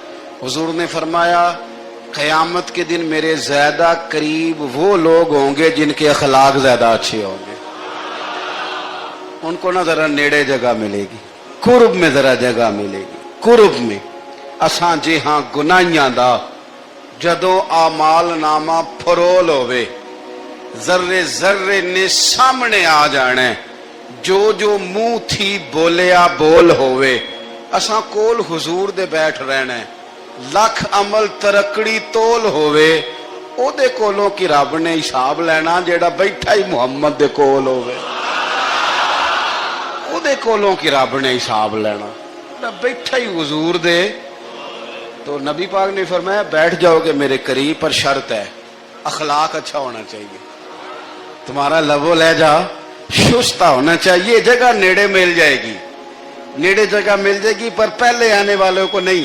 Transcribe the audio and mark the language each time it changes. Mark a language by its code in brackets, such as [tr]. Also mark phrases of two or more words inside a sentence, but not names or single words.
[ur] حضور نے فرمایا قیامت کے دن میرے زیادہ قریب وہ لوگ ہوں گے جن کے اخلاق زیادہ اچھے ہوں گے، ان کو نہ ذرا نیڑے جگہ ملے گی، قرب میں ذرا جگہ ملے گی، قرب میں۔ [pa] اساں جی ہاں گناہیاں دا جدوں اعمال نامہ پھرول ہوئے، ذرے ذرے نے سامنے آ جانے، جو جو منہ تھی بولیا بول ہوئے، اساں کول حضور دے بیٹھ رہنے، لکھ عمل ترکڑی تول ہوئے، او دے کولوں کی رب نے حساب لینا جیڑا بیٹھا ہی محمد دے کول ہوئے، او دے کولوں کی رب نے حساب لینا جیڑا بیٹھا ہی حضور دے۔ [ur] تو نبی پاک نے فرمایا بیٹھ جاؤ گے میرے قریب، پر شرط ہے اخلاق اچھا ہونا چاہیے، تمہارا لب و لہجہ شستہ ہونا چاہیے، جگہ نیڑے مل جائے گی، نیڑے جگہ مل جائے گی، پر پہلے آنے والوں کو نہیں۔